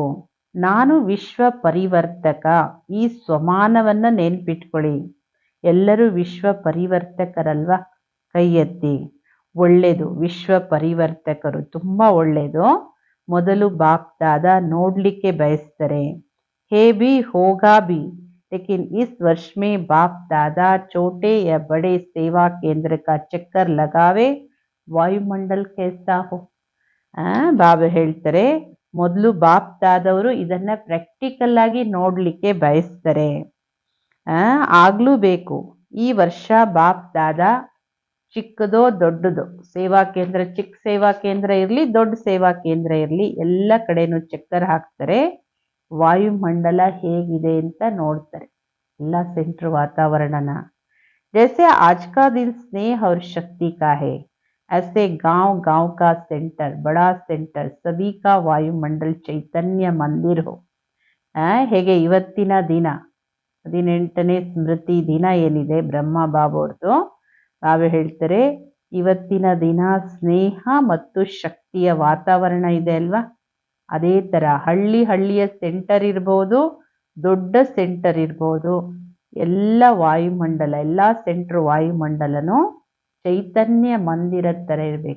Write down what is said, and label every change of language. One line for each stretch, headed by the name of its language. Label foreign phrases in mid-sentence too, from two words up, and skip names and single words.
Kannada: ನಾನು ವಿಶ್ವ ಪರಿವರ್ತಕ. ಈ ಸ್ವಮಾನವನ್ನು ನೆನ್ಪಿಟ್ಕೊಳ್ಳಿ. ಎಲ್ಲರೂ ವಿಶ್ವ ಪರಿವರ್ತಕರಲ್ವಾ? ಕೈ ಎತ್ತಿ. ಒಳ್ಳೆಯದು, ವಿಶ್ವ ಪರಿವರ್ತಕರು ತುಂಬ ಒಳ್ಳೆಯದು. ಮೊದಲು ಬಾಪ್ ದಾದಾ ನೋಡಲಿಕ್ಕೆ ಬಯಸ್ತಾರೆ.
Hindi: है भी होगा भी, लेकिन इस वर्ष में बाप दादा छोटे या बड़े सेवा केंद्र का चक्कर लगावे, वायुमंडल कैसा हो.
Kannada: ಬಾಬಾ ಹೇಳ್ತಾರೆ, ಮೊದಲು ಬಾಪ್ ದಾದವರು ಇದನ್ನ ಪ್ರಾಕ್ಟಿಕಲ್ ಆಗಿ ನೋಡಲಿಕ್ಕೆ ಬಯಸ್ತಾರೆ. ಆಗ್ಲೂ ಬೇಕು. ಈ ವರ್ಷ ಬಾಪ್ ದಾದಾ ಚಿಕ್ಕದೋ ದೊಡ್ಡದೋ ಸೇವಾ ಕೇಂದ್ರ, ಚಿಕ್ಕ ಸೇವಾ ಕೇಂದ್ರ ಇರಲಿ, ದೊಡ್ಡ ಸೇವಾ ಕೇಂದ್ರ ಇರಲಿ, ಎಲ್ಲ ಕಡೆನೂ ಚಕ್ಕರ್ ಹಾಕ್ತಾರೆ. ವಾಯುಮಂಡಲ ಹೇಗಿದೆ ಅಂತ ನೋಡ್ತಾರೆ, ಎಲ್ಲ ಸೆಂಟ್ರ್ ವಾತಾವರಣನ.
Hindi: जैसे आज का दिन स्नेह और शक्ति का है, ऐसे गांव का सेंटर, बड़ा सेंटर, सभी का वायुमंडल चैतन्य मंदिर हो.
Kannada: ಹೇಗೆ ಇವತ್ತಿನ ದಿನ 18ನೇ ಸ್ಮೃತಿ ದಿನ ಏನಿದೆ ಬ್ರಹ್ಮ ಬಾಬೋರ್ದು, ಬಾಬಾ ಹೇಳ್ತಾರೆ ಇವತ್ತಿನ ದಿನ ಸ್ನೇಹ ಮತ್ತು ಶಕ್ತಿಯ ವಾತಾವರಣ ಇದೆ ಅಲ್ವಾ? ಅದೇ ಥರ ಹಳ್ಳಿಯ ಸೆಂಟರ್ ಇರ್ಬೋದು, ದೊಡ್ಡ ಸೆಂಟರ್ ಇರ್ಬೋದು, ಎಲ್ಲ ವಾಯುಮಂಡಲ, ಎಲ್ಲ ಸೆಂಟ್ರ್ ವಾಯುಮಂಡಲನೂ ಚೈತನ್ಯ ಮಂದಿರದ ಥರ ಇರಬೇಕು.